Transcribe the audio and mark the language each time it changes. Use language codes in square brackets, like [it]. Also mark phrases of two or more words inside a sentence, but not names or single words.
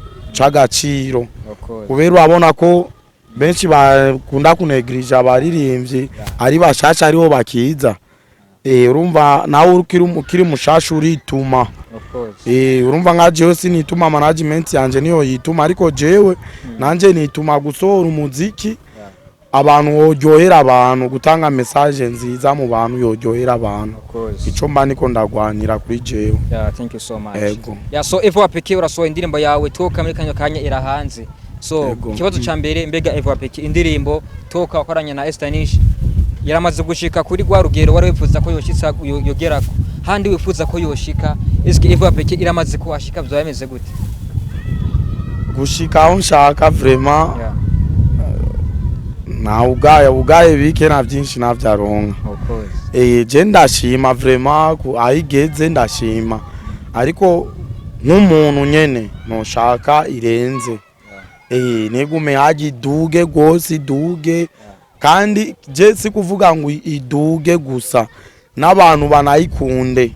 [rn] c'agaciro kubera urabona ko benshi bakunda kunegrija abaririmbyi ari bashasha ariho bakiza urumva nawe ukiri mushasha urituma urumva nka jewe sinituma management yanje niyo yituma ariko jewe nanje nituma gusohora umuziki abantu yoryohera abantu gutanga message nziza mu bantu yoryohera abantu ico mba niko ndagwanira kuri jewe. [en] Yeah, thank you so much. [rn] Ego. [en] Yeah, so [rn] Eva Wapeke urasohoye indirimbo yawe toka muri kanya irahanze. So ikibazo ca mbere mbega Eva Wapeke indirimbo toka wakoranye na Estanish yaramaze gushika kuri gwa rugero wari wifuza ko yoshitsa yogerako handi wifuza ko yoshika eske Eva Wapeke iramaze ko ashika byo yameze gute? Gushika aho nshaka vraiment Yeah. na ugaye bike na byinshi navyaronka. [en] Of course. [rn] Je ndashima vraiment ku ayigeze ndashima ariko nk'umuntu nyene no shaka irenze. Negume haji duge gose duge kandi je si kuvuga ngo iduge gusa n'abantu banayikunde.